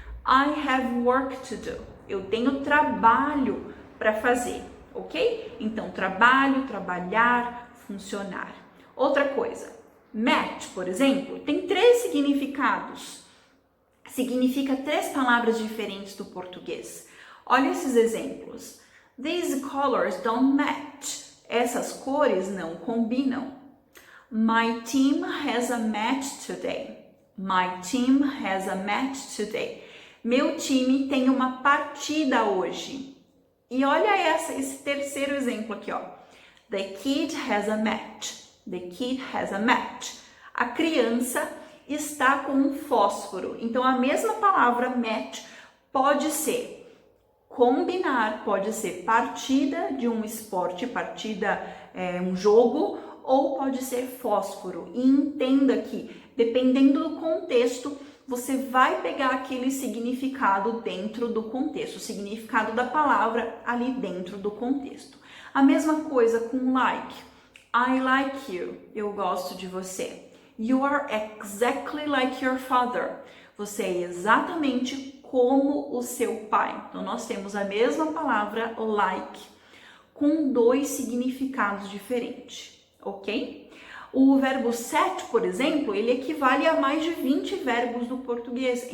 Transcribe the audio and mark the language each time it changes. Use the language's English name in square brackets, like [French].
[English] I have work to do. [Portuguese] Eu tenho trabalho para fazer, ok? Então, trabalho, trabalhar, funcionar. Outra coisa, match, por exemplo, tem 3 significados. Significa 3 palavras diferentes do português. Olha esses exemplos. [English] These colors don't match. [Portuguese] Essas cores não combinam. [English] My team has a match today. My team has a match today. [Portuguese] Meu time tem uma partida hoje. E olha esse terceiro exemplo aqui, ó. [English] The kid has a match. The kid has a match. [Portuguese] A criança está com um fósforo. Então, a mesma palavra match pode ser combinar, pode ser partida de um esporte, partida um jogo, ou pode ser fósforo. E entenda que, dependendo do contexto, você vai pegar aquele significado dentro do contexto, o significado da palavra ali dentro do contexto. A mesma coisa com like. [English] I like you. [Portuguese] Eu gosto de você. [English] You are exactly like your father. [Portuguese] Você é exatamente como o seu pai. Então, nós temos a mesma palavra like, com 2 significados diferentes, ok? O verbo set, por exemplo, ele equivale a mais de 20 verbos do português.